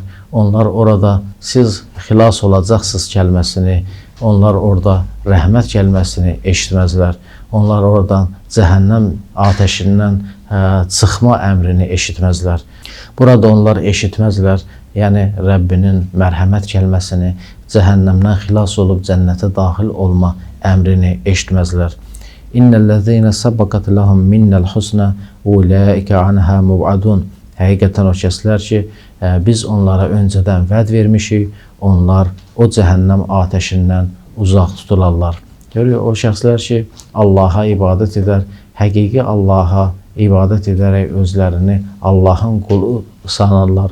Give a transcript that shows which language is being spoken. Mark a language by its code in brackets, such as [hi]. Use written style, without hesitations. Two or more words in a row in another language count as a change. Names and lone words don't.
[az] Onlar orada siz xilas olacaqsınız kəlməsini, onlar orada rəhmət kəlməsini eşitməzlər. Onlar oradan cəhənnəm atəşindən çıxma əmrini eşitməzlər. Burada onlar eşitməzlər, yəni Rəbbinin mərhəmət kəlməsini, cəhənnəmdən xilas olub cənnətə daxil olma əmrini eşitməzlər. [ar] إن الذين سبقت لهم منا الحسنى أولئك عنها مبعدون. [az] Həqiqətən o kəslər ki, biz onlara öncədən vəd vermişik, onlar o cəhənnəm atəşindən uzaq tutularlar. Görüyor, o şəxslər ki, Allaha ibadət edər, həqiqi Allaha ibadət edərək özlərini Allahın qulu sanarlar.